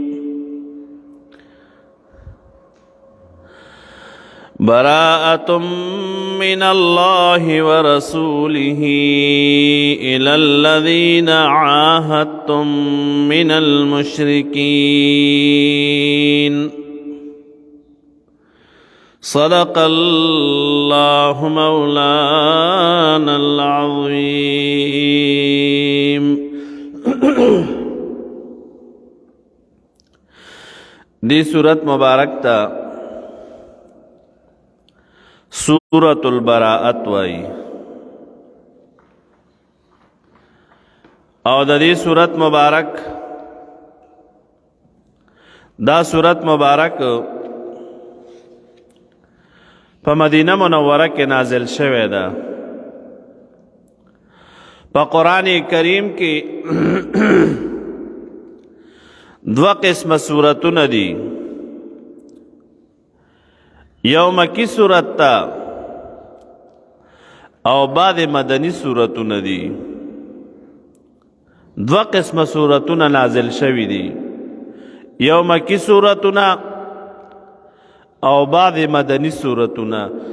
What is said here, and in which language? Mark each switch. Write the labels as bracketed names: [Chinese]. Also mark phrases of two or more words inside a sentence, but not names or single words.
[Arabic] براءة من الله ورسوله إلى الذين عاهدتم من المشركين. صدق الله مولانا العظيم. [Pashto] دی سورت مبارک تا سورة البراءت وائی او دا دی سورت مبارک پا مدینہ منورہ کے نازل شوے دا. پا قرآن کریم کی دو قسم سورتون دی. یو مکی سورت تا او بعد مدنی سورتون دی. دو قسم سورتون نازل شوی دی. یو مکی سورتون او بعد مدنی سورتونه.